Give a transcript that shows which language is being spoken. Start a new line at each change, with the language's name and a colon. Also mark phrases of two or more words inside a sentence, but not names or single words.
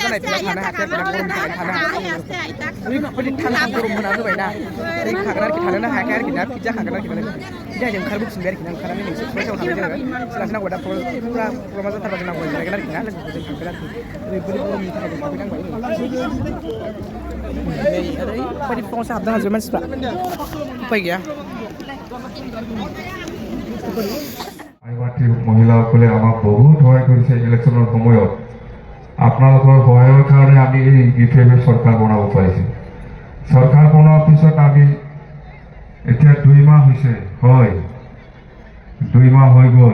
Bodo: जानाय फिल्डआव थानो हायासै आरो ना गरमनि थाखायनो थानो हायासै ओरैबायदि थान्दा गरम होना होबाय ना ओरै खागोन आरोखि थानोनो हायाखै आरोखि ना फिट जाखागोन आरोखि माने फिट जाहैनो ओंखारबोफिनबाय आरोखि ना ओंखारनानै नोंसोर फरायसालियाव थांबाय जोङो क्लास नांगौ दा फुरा प्रग्रामा जाथारबा जोंना गय जालायगोन आरोखि ना लोगोफोरजों थांगोन आरोखि ओरैबायदि गरमनि थाखाय जों थाफैनांबाय ओरैबायदि फुङाव हाबनो हाजोबबाय मानसिफ्रा उपाय गैया
Assamese: আইমাতৃ মহিলাসকলে আমাক বহুত সহায় কৰিছে ইলেকশ্যনৰ সময়ত আপোনালোকৰ সহায়ৰ কাৰণে আমি এই ইউপিএফ চৰকাৰ বনাব পাৰিছোঁ চৰকাৰ বনোৱাৰ পিছত আমি এতিয়া 2 মাহ হৈছে হয় 2 মাহ হৈ গ'ল